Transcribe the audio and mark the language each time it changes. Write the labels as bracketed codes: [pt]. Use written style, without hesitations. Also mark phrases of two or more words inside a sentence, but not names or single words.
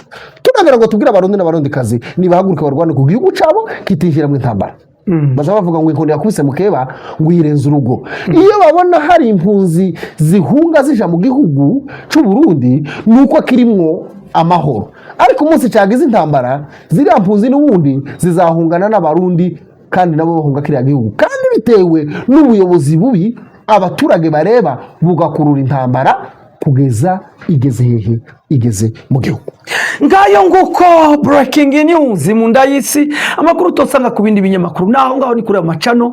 [rn] Tunagira ngo tubwira abarundi n'abarundi kazi nibahaguruka barwane ku gihugu cabo kitinjira mu intambara. Baza bavuga ngo inkoni yakubise mukeba ngo yirenza urugo. Iyo babona hari impunzi zihunga zija mu gihugu c'u Burundi nuko kirimwo amahoro, ariko umunsi cagize intambara ziri impunzi n'ubundi zizahungana n'abarundi kandi nabo bahunga kiriya gihugu, kandi bitewe n'ubuyobozi bubi abaturage bareba bugakurura intambara kugeza igeze hehe, igeze mu gihugu. Ngayo nguko [en] breaking news [rn] mu ndayisi, amakuru tosanga ku bindi binyamakuru naho ngaho ni kuri amacano.